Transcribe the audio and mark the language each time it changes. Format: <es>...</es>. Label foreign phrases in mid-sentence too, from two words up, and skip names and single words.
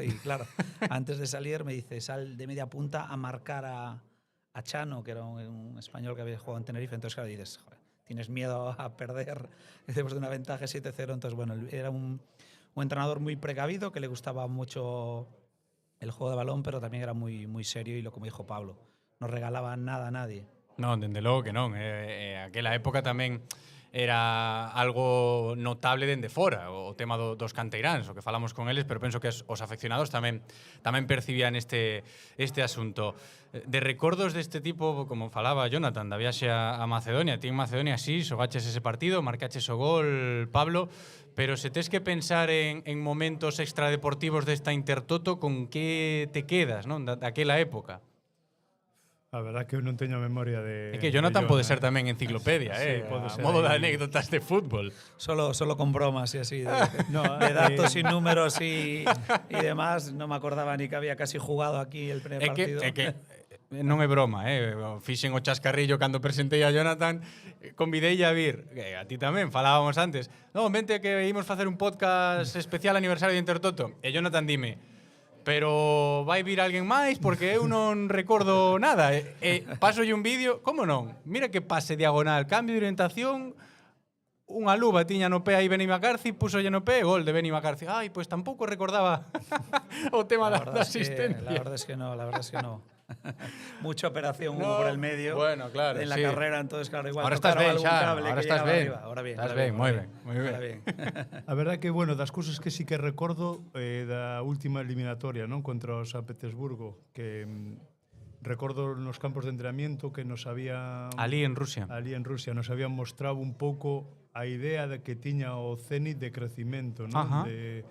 <es>Y claro, antes de salir me dice, sal de media punta a marcar a Chano, que era un español que había jugado en Tenerife. Entonces, claro, dices, joder, tienes miedo a perder después de una ventaja 7-0. Entonces, era un entrenador muy precavido, que le gustaba mucho el juego de balón, pero también era muy serio y, como dijo Pablo, no regalaba nada a nadie.</es> <gl>Non, dende logo que non. Aquela época tamén era algo notable dende fora, o tema dos canteiráns, o que falamos con eles, pero penso que os afeccionados tamén percibían este asunto. De recordos deste tipo, como falaba Jonathan, da viaxe a Macedonia. Ti en Macedonia sí, xogaches ese partido, marcaches o gol, Pablo, pero se tes que pensar en momentos extradeportivos desta Intertoto, con que te quedas, non, daquela época? A verdad que eu non teño memoria de... É que Jonathan pode ser tamén enciclopedia, sí, pode ser modo de</gl> <es>ahí. Anécdotas de fútbol. Solo con bromas y así, de datos y números y demás. No me acordaba ni que había casi jugado aquí el primer partido.</es> <gl>É que non é broma, fixen o chascarrillo cando presentei a Jonathan, convidei a vir, a ti tamén, falábamos antes, non, vente que ímos facer un podcast especial aniversario de Intertoto, e Jonathan dime, pero vai vir alguén máis porque eu non recordo nada. Pasolle un vídeo, como non? Mira que pase diagonal, cambio de orientación, unha luva tiña no pé aí Benny McCarthy, pusolle no pé, gol de Benny McCarthy. Ai, pois tampouco recordaba o tema da asistencia.</gl> <es>La verdad es que no. Mucha operación hubo por el medio. Bueno, claro, en la carrera, entonces claro, igual ahora estás ben,</es> <gl>xa,</gl> <es>ahora</es> <gl>estás ben.</gl> <es>Ahora bien.</es> <gl>Estás ben, moi ben. A verdade que, das cousas que sí que recordo da última eliminatoria, non, contra o San Petersburgo, que recordo nos</gl> <es>campos de entrenamiento que nos habían...</es> <gl>Ali en Rusia</gl> <es>nos habían mostrado</es> <gl>un pouco a idea de que tiña o Zenit de crecimento, non?</gl>